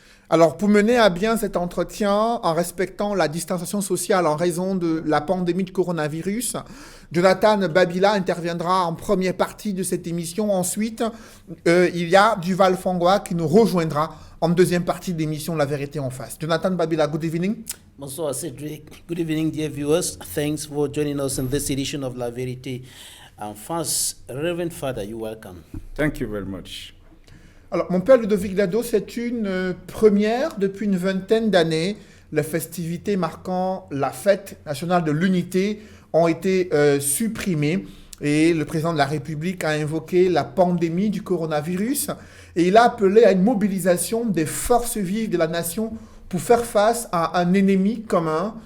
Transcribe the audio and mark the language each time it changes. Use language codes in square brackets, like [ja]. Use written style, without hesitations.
[fr] Alors, pour mener à bien cet entretien en respectant la distanciation sociale en raison de la pandémie de coronavirus, Jonathan Babila interviendra en première partie de cette émission. Ensuite, il y a Duval Fangwa qui nous rejoindra en deuxième partie de l'émission La Vérité en face. [en] Jonathan Babila, good evening. [fr] Bonsoir Cédric. [en] Good evening, dear viewers. Thanks for joining us in this edition of La Vérité en face. Reverend Father, you're welcome. Thank you very much. [fr] Alors, mon père Ludovic Lado, c'est une première depuis une vingtaine d'années. Les festivités marquant la fête nationale de l'unité ont été supprimées et le président de la République a invoqué la pandémie du coronavirus et il a appelé à une mobilisation des forces vives de la nation pour faire face à un ennemi commun.